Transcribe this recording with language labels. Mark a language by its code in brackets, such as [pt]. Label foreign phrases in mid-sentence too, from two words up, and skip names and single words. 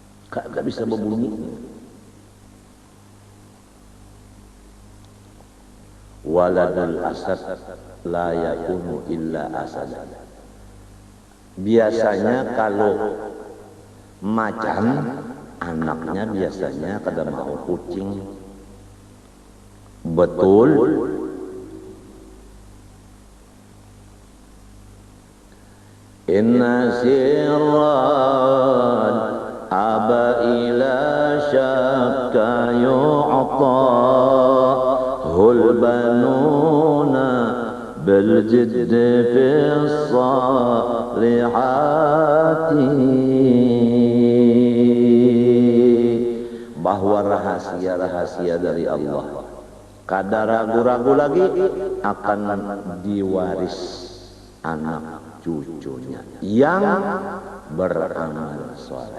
[id] kagak bisa berbunyi. [ar] ولد الأسد لا يكون إلا أسد. [bjn] Biasanya kalau macan anaknya biasanya kada mau kucing. Betul. [ar] إن سرا أبى إلا شكا يؤتاه البنون بالجد في الصالحات. [bjn] Bahwa rahasia-rahasia dari Allah kada ragu-ragu lagi akan diwaris anak cucunya yang beramal soleh.